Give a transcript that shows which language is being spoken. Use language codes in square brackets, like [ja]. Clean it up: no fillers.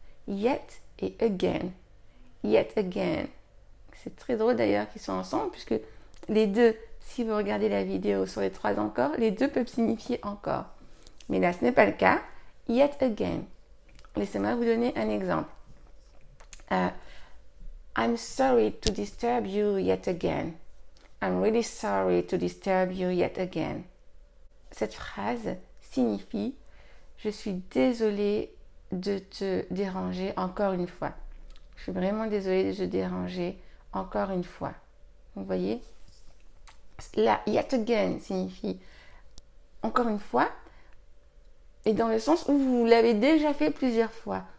[en] Yet et again. Yet again. [fr] C'est très drôle d'ailleurs qu'ils soient ensemble, puisque les deux, si vous regardez la vidéo sur les trois encore, les deux peuvent signifier encore. Mais là, ce n'est pas le cas. Yet again. Laissez-moi vous donner un exemple. [en] I'm sorry to disturb you yet again. I'm really sorry to disturb you yet again. [fr] Cette phrase signifie je suis désolée de te déranger encore une fois. Je suis vraiment désolée de te déranger encore une fois. Vous voyez? Là, yet again signifie encore une fois, et dans le sens où vous l'avez déjà fait plusieurs fois.